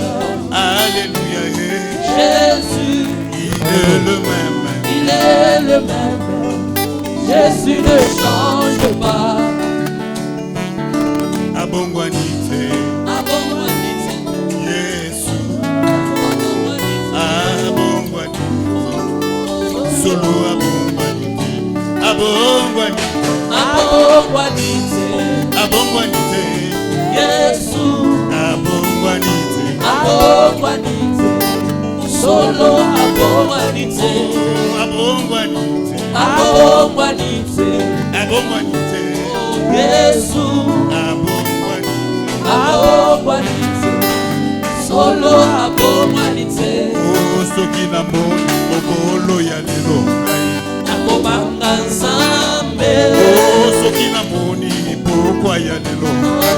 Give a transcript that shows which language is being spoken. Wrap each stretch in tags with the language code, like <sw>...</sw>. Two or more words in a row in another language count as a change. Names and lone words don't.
<fr>Alléluia. Jésus. Il est le même. Il est le même. Jésus ne change pas.</fr> <ln>Abongwanite. Abongwanite. Jésus. Abongwanite. Solo abongwanite. Abongwanite. Abongwanite. Abongwanite. Jésus. Abongwanite. Abongwanite. Solo abongwanite. Abongwanite. Abongwanite. Abongwanite. Jésus. Abongwanite. Abongwanite. Solo abongwanite. Oh, soki na moni mokolo ya lelo ngai. Nakobanga Nzambe. Oh, soki na moni pokwa ya lelo ngai.</ln>